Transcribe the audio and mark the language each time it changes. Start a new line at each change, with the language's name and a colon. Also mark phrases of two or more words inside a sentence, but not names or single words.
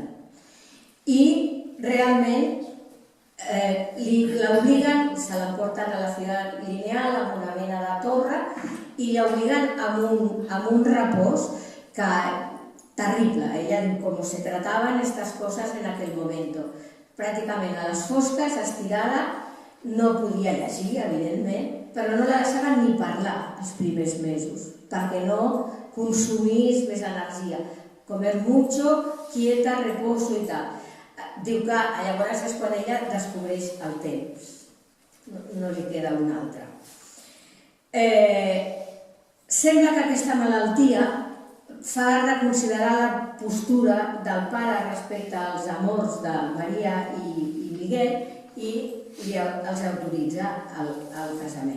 Catalan: I realment l'obliguen, se l'emporten a la Ciudad Lineal amb una mena de torre i l'obliguen amb un repòs que terrible. Ella diu com se trataven
Spanish: estas cosas en aquel momento.
Catalan: Pràcticament a les fosques, estirada, no podia llegir, evidentment, però no la deixaven ni parlar els primers mesos, perquè no consumís més energia.
Spanish: Comer mucho, quieta, reposo
Catalan: i tal. Diu que llavors és quan ella descobreix el temps. No li queda un altre. Sembla que aquesta malaltia fa reconsiderar la postura del pare respecte als amors de Maria i Miguel i els autoritza al casament.